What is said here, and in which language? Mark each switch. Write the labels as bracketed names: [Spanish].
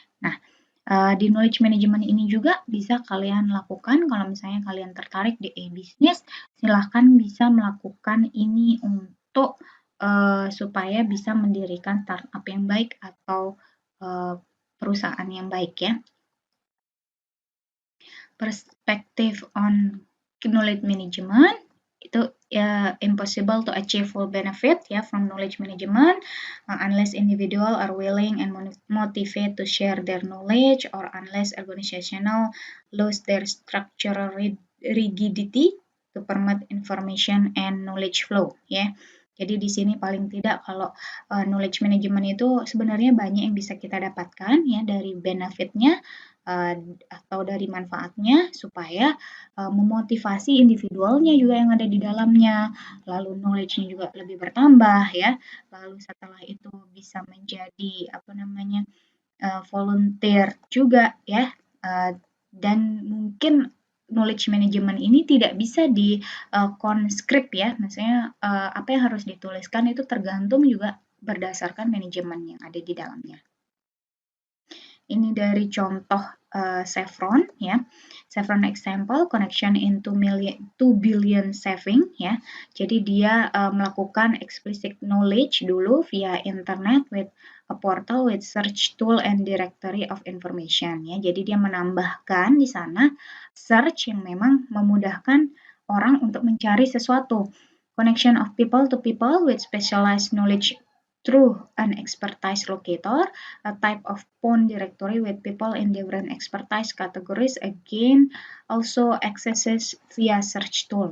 [Indonesian] Nah, di knowledge management ini juga bisa kalian lakukan kalau misalnya kalian tertarik di e-business, silahkan bisa melakukan ini untuk supaya bisa mendirikan startup yang baik atau perusahaan yang baik ya. [English] Perspective on knowledge management itu impossible to achieve full benefit ya from knowledge management unless individual are willing and motivated to share their knowledge or unless organizational lose their structural rigidity to permit information and knowledge flow ya. [Indonesian] Jadi di sini paling tidak kalau knowledge management itu sebenarnya banyak yang bisa kita dapatkan ya dari benefitnya, atau dari manfaatnya supaya memotivasi individualnya juga yang ada di dalamnya, lalu knowledge-nya juga lebih bertambah ya, lalu setelah itu bisa menjadi apa namanya volunteer juga ya, dan mungkin knowledge management ini tidak bisa di konskrip ya, maksudnya apa yang harus dituliskan itu tergantung juga berdasarkan manajemen yang ada di dalamnya. Ini dari contoh Chevron ya. [English] Chevron example connection into 2 billion saving ya. [Indonesian] Jadi dia melakukan [English] explicit knowledge dulu via internet with a portal with search tool and directory of information ya. [Indonesian] Jadi dia menambahkan di sana search yang memang memudahkan orang untuk mencari sesuatu. [English] Connection of people to people with specialized knowledge through an expertise locator, a type of phone directory with people in different expertise categories, again also accesses via search tool.